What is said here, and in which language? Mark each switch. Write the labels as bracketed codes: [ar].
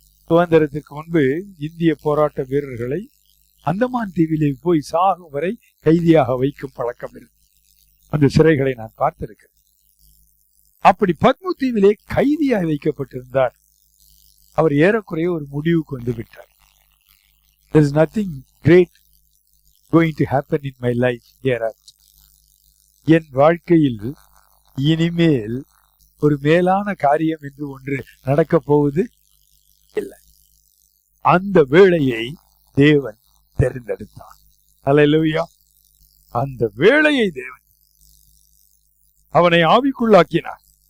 [ta] சுதந்திரத்திற்கு முன்பு இந்திய போராட்ட வீரர்களை அந்தமான் தீவிலே போய் சாகும் வரை கைதியாக வைக்கும் பழக்கம் இருக்கு. அந்த சிறைகளை நான் பார்த்திருக்கிறேன். அப்படி பத்மு தீவிலே கைதியாக வைக்கப்பட்டிருந்தார். அவர் ஏறக்குறைய ஒரு முடிவுக்கு வந்து விட்டார். [en] There is nothing great going to happen in my life hereafter. [ta] என் வாழ்க்கையில் இனிமேல் ஒரு மேலான காரியம் என்று ஒன்று நடக்கப் போவது இல்லை. அந்த வேளையை தேவன் தெரிந்தெடுத்தார். அல்லேலூயா. அந்த வேளையை தேவன் அவனை ஆவிக்குள்ளாக்கினார்.